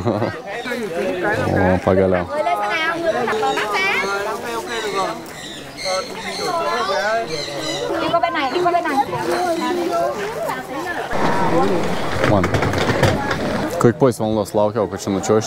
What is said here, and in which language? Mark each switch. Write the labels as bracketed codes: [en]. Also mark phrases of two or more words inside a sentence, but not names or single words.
[lt] O, pagaliau. [vi] Đi qua bên này. [lt] Man. Kokiek pus valandos laukiau, kad čia nučiuošti.